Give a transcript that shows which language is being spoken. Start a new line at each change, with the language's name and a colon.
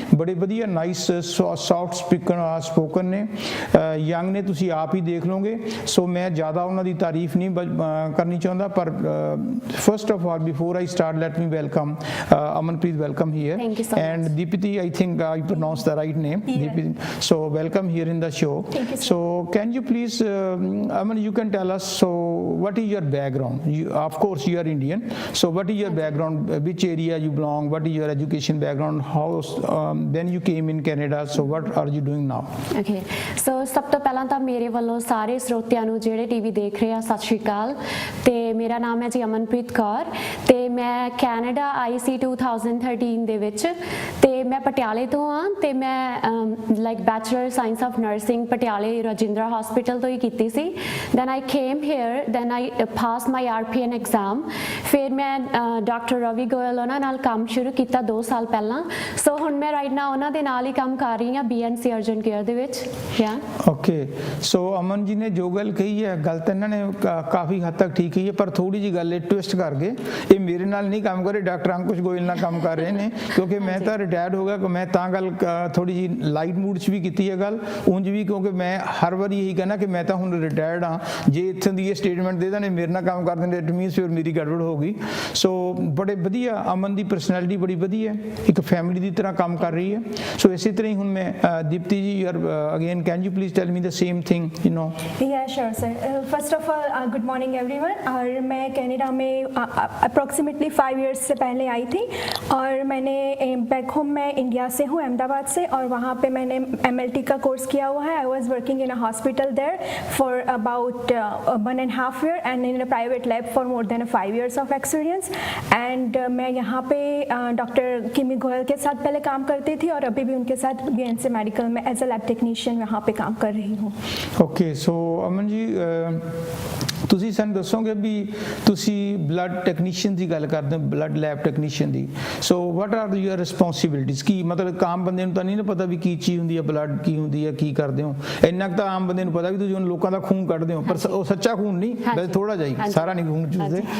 Punjabi: ਬੜੇ ਵਧੀਆ nice soft spoken ਨੇ, ਯੰਗ ਨੇ, ਤੁਸੀਂ ਆਪ ਹੀ ਦੇਖ ਲਓਗੇ। ਸੋ ਮੈਂ ਜ਼ਿਆਦਾ ਉਹਨਾਂ ਦੀ ਤਾਰੀਫ ਨਹੀਂ ਕਰਨੀ ਚਾਹੁੰਦਾ, ਪਰ
English: First of all before I start let me welcome Amanpreet, welcome here, and Deepti, I think I pronounced the right name, Deepti. So welcome here in the show. So can you please Aman, you can tell us, so what is your background? Of course you are Indian, so what is your background, which area you belong, what is your education background, how then you came in Canada, so what are you doing now? Okay, so
Punjabi: ਸਭ ਤੋਂ ਪਹਿਲਾਂ ਤਾਂ ਮੇਰੇ ਵੱਲੋਂ ਸਾਰੇ ਸਰੋਤਿਆਂ ਨੂੰ ਜਿਹੜੇ ਟੀਵੀ ਦੇਖ ਰਹੇ ਆ, ਸਤਿ ਸ਼੍ਰੀ ਅਕਾਲ। ਤੇ ਮੇਰਾ ਨਾਮ ਹੈ ਜੀ ਅਮਨਪ੍ਰੀਤ ਕੌਰ, ਤੇ ਮੈਂ ਕੈਨੇਡਾ ਆਈ ਸੀ 2013 ਦੇ ਵਿੱਚ, ਤੇ ਮੈਂ ਪਟਿਆਲੇ ਤੋਂ ਆ, ਤੇ ਮੈਂ like bachelor science of nursing ਪਟਿਆਲੇ ਰਜਿੰਦਰਾ ਹਸਪੀਟਲ ਤੋਂ ਹੀ ਕੀਤੀ ਸੀ।
English: Then I came here, then I pass my RPN exam.
Punjabi: ਫਿਰ ਮੈਂ ਡਾਕਟਰ ਰਵੀ ਗੋਇਲ ਉਹਨਾਂ ਨਾਲ ਕੰਮ ਸ਼ੁਰੂ ਕੀਤਾ 2 ਸਾਲ ਪਹਿਲਾਂ। ਸੋ ਹੁਣ ਮੈਂ ਰਾਈਟ ਨਾਓ ਉਹਨਾਂ ਦੇ ਨਾਲ ਹੀ ਕੰਮ ਕਰ ਰਹੀ ਹਾਂ BNC ਅਰਜਨ ਕੇਅਰ ਦੇ ਵਿੱਚ। ਓਕੇ, ਸੋ ਅਮਨ ਜੀ ਨੇ ਜੋ ਗੱਲ ਕਹੀ ਹੈ, ਗੱਲ ਤਾਂ ਇਹਨਾਂ ਨੇ ਕਾਫੀ ਹੱਦ ਤੱਕ ਠੀਕ ਹੀ ਹੈ, ਪਰ ਥੋੜੀ ਜੀ ਗੱਲ ਟਵਿਸਟ ਕਰ ਗਏ। ਇਹ ਮੇਰੇ ਨਾਲ ਨਹੀਂ ਕੰਮ ਕਰ ਰਹੇ, ਡਾਕਟਰ ਅੰਕੁਸ਼ ਗੋਇਲ ਨਾਲ ਕੰਮ ਕਰ ਰਹੇ ਨੇ, ਕਿਉਂਕਿ ਮੈਂ ਤਾਂ ਰਿਟਾਇਰਡ ਹੋ ਗਿਆ। ਮੈਂ ਤਾਂ ਗੱਲ ਥੋੜੀ ਜੀ ਲਾਈਟ ਮੂਡ 'ਚ ਵੀ ਕੀਤੀ ਹੈ ਗੱਲ, ਉਂਝ ਵੀ, ਕਿਉਂਕਿ ਮੈਂ ਹਰ ਵਾਰੀ ਇਹੀ ਕਹਿੰਦਾ ਕਿ ਮੈਂ ਤਾਂ ਹੁਣ ਰਿਟਾਇਰਡ ਹਾਂ। ਜੇ ਇੱਥੋਂ ਦੀ ਇਹ ਸਟੇਟਮੈਂਟ ਦੇ ਦੇਣੇ ਮੇਰੇ ਨਾਲ ਕੰਮ ਕਰ ਦਿੰਦੇ, ਇਟ ਮੀਨਸ ਫਿਰ ਮੇਰੀ ਗੜਬੜ ਹੋ ਗਈ। ਸੋ ਬੜੇ ਵਧੀਆ, ਅਮਨ ਦੀ ਪਰਸਨੈਲਿਟੀ ਬੜੀ ਵਧੀਆ, ਇੱਕ ਫੈਮਿਲੀ ਦੀ ਤਰ੍ਹਾਂ ਕੰਮ ਕਰ ਰਹੀ ਹੈ। ਸੋ ਇਸੇ ਤਰ੍ਹਾਂ ਹੀ ਹੁਣ ਮੈਂ ਦੀਪਤੀ ਜੀ,
English: again can you please tell me the same thing, you know? Yeah, sure sir. First of all good morning everyone।
Hindi: और मैं कनाडा में
English: approximately 5 years
Hindi: से पहले आई थी, और मैंने बैक होम मैं इंडिया से हूँ, अहमदाबाद से, और वहाँ पे मैंने MLT का कोर्स किया हुआ है।
English: I was working in a hospital there for about 1.5 year and in a private lab for more than 5 years of experience.
Hindi: And मैं यहाँ पे डॉक्टर किमी गोयल के साथ पहले काम करती थी, और अभी भी उनके साथ BNC मेडिकल में
English: as a lab technician
Hindi: यहाँ पे काम कर रही हूँ।
Punjabi: ओके, सो अमन जी ਤੁਸੀਂ ਸਾਨੂੰ ਦੱਸੋਗੇ ਵੀ ਤੁਸੀਂ ਬਲੱਡ ਟੈਕਨੀਸ਼ੀਅਨ ਦੀ ਗੱਲ ਕਰਦੇ ਹੋ, blood lab technician ਦੀ।
English: So what are your responsibilities?
Punjabi: ਕੀ ਮਤਲਬ ਆਮ ਬੰਦੇ ਨੂੰ ਤਾਂ ਨਹੀਂ ਨਾ ਪਤਾ ਵੀ ਕੀ ਚੀਜ਼ ਹੁੰਦੀ ਹੈ, ਬਲੱਡ ਕੀ ਹੁੰਦੀ ਹੈ, ਕੀ ਕਰਦੇ ਹੋ। ਇੰਨਾ ਕੁ ਤਾਂ ਆਮ ਬੰਦੇ ਨੂੰ ਪਤਾ ਵੀ ਤੁਸੀਂ ਹੁਣ ਲੋਕਾਂ ਦਾ ਖੂਨ ਕੱਢਦੇ ਹੋ, ਪਰ ਉਹ ਸੱਚਾ ਖੂਨ ਨਹੀਂ, ਵੈਸੇ ਥੋੜਾ ਜਿਹਾ ਹੀ, ਸਾਰਾ ਨਹੀਂ ਖੂਨ ਚੂਸਦੇ।